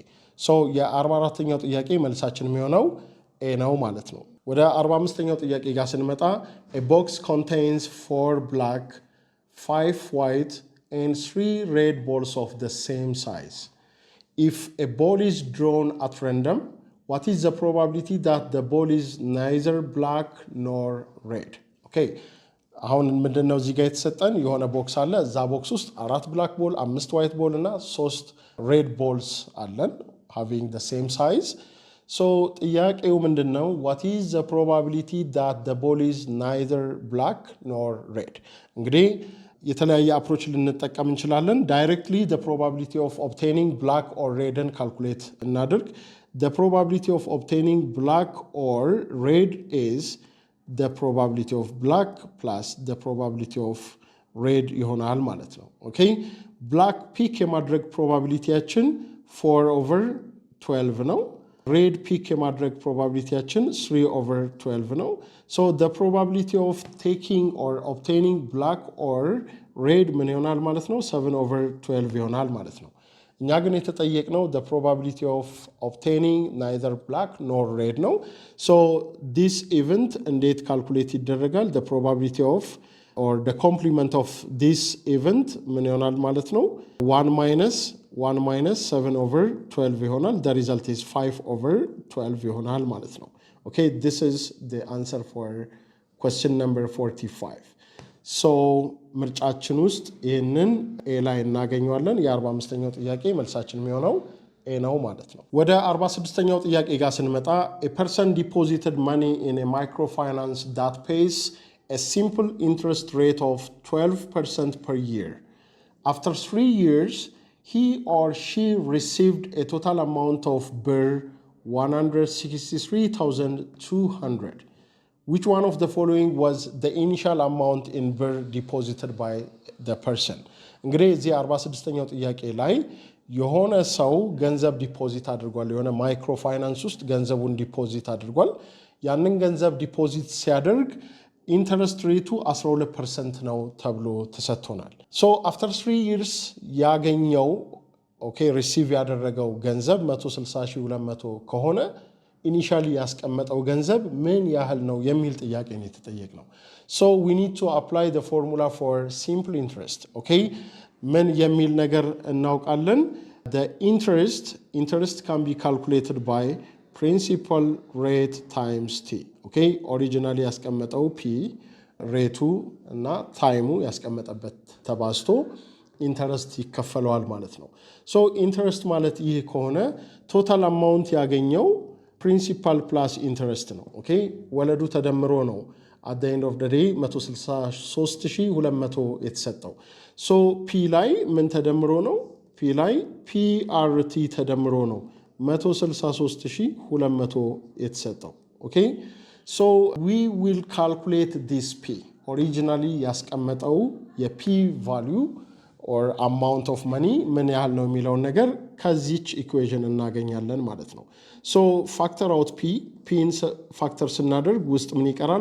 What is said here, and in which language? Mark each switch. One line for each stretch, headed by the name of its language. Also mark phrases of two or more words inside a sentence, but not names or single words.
English: So
Amharic: የ44ኛው ጥያቄ መልሳችን የሚሆነው A ነው ማለት ነው። ወደ 45ኛው ጥያቄ ጋር ስንመጣ
English: a box contains 4 black, 5 white and 3 red balls of the same size. If a ball is drawn at random, what is the probability that the ball is neither black nor red?
Amharic: Okay. አሁን ምንድነው እዚህ ጋር የተሰጠን የሆነ ቦክስ አለ። እዛ ቦክስ ውስጥ 4
English: black ball,
Amharic: 5
English: white ball
Amharic: እና 3
English: red balls
Amharic: አለን
English: having the same size.
Amharic: So ጥያቄው ምንድነው?
English: What is the probability that the ball is neither black nor red?
Amharic: እንግዲህ የተለያየ አፕሮች ልንጠቀም እንችላለን።
English: Directly the probability of obtaining black or red calculate እናድርግ። The probability of obtaining black or red is the probability of black plus the probability of red
Amharic: ይሆናል ማለት ነው።
English: Okay? Black pick
Amharic: የማድረግ probabilityያችን 4/12 ነው።
English: red pick
Amharic: የማድረግ probabilityያችን 3/12 ነው።
English: So the probability of taking or obtaining black or red
Amharic: ምን ይሆናል ማለት ነው? 7/12 ይሆናል ማለት ነው። እኛ ግን የተጠየቅነው
English: the probability of obtaining neither black nor red
Amharic: ነው።
English: So this event
Amharic: እንዴት ካልኩሌት ይደረጋል?
English: The probability of or the complement of this event
Amharic: ምን ይሆናል ማለት ነው?
English: 1 minus 7/12 ይሆናል። The result is 5/12
Amharic: ይሆናል ማለት ነው።
English: Okay, this is the answer for question number 45. So
Amharic: ምርጫችን ውስጥ ይህንን A ላይ እናገኘዋለን። የ45ኛው ጥያቄ መልሳችን የሚሆነው A ነው ማለት ነው። ወደ 46ኛው ጥያቄ ጋር ስንመጣ
English: a person deposited money in a microfinance that pays a simple interest rate of 12% per year. After 3 years, he or she received a total amount of BIR 163,200. Which one of the following was the initial amount in BIR deposited by the person?
Amharic: እንግዲህ እዚህ 46ኛው ጥያቄ ላይ የሆነ ሰው ገንዘብ ዲፖዚት አድርጓል። የሆነ ማይክሮ ፋይናንስ ውስጥ ገንዘቡን ዲፖዚት አድርጓል። ያንን ገንዘብ ዲፖዚት ሲያደርግ ኢንተረስት ሬቱ 12% ነው ተብሎ ተሰጥቶናል።
English: so after
Amharic: 3 years ያገኘው
English: okay receive
Amharic: ያደረገው ገንዘብ 160,200 ከሆነ ኢኒሻሊ ያስቀመጠው ገንዘብ ምን ያህል ነው የሚል ጥያቄ ነው የተጠየቅነው። ሶ
English: we need to apply the formula for simple interest.
Amharic: Okay, ምን የሚል ነገር እናውቃለን?
English: The interest can be calculated by principal rate times t.
Amharic: Okay, originally ያስቀመጠው p ሬቱ እና ታይሙ ያስቀመጠበት ተባዝቶ ኢንተረስት ይከፈለዋል ማለት ነው። ሶ ኢንተረስት ማለት ይህ ከሆነ
English: total amount
Amharic: ያገኘው
English: principal plus interest
Amharic: ነው። ኦኬ ወለዱ ተደምሮ ነው
English: at the end of the day
Amharic: 163,200 የተሰጠው። ሶ ፒ ላይ ምን ተደምሮ ነው? ፒ ላይ ፒአርቲ ተደምሮ ነው 163,200 የተሰጠው። ኦኬ ሶ
English: we will calculate this p.
Amharic: originally ያስቀመጠው የፒ
English: value or amount of money
Amharic: ምን ያህል ነው የሚለውን ነገር ከዚች ኢኩዌሽን እናገኛለን ማለት ነው። ሶ
English: factor out
Amharic: ፒን ፋክተር ስናደርግ ውስጥ ምን ይቀራል?